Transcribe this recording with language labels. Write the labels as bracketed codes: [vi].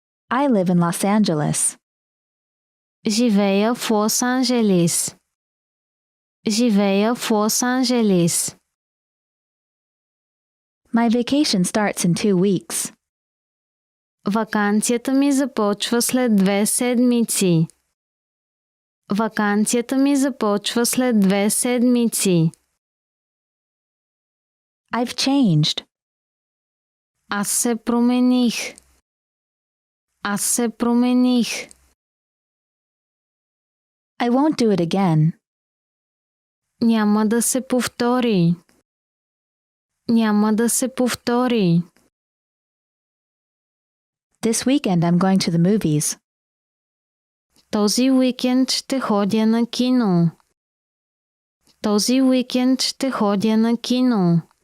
[en] I live in Los Angeles. [bg] Живея в Лос-Анджелис. Живея в Лос-Анджелис. [en] My vacation starts in 2 weeks. [bg] Ваканцията ми започва след 2 седмици. Ваканцията ми започва след 2 седмици. [en] I've changed. [bg] Аз се промених. Аз се промених. [en] I won't do it again. [bg] Няма да се повтори. Няма да се повтори. [en] This weekend I'm going to the movies. [bg] Този уикенд ще ходя на кино. Този уикенд ще ходя на кино.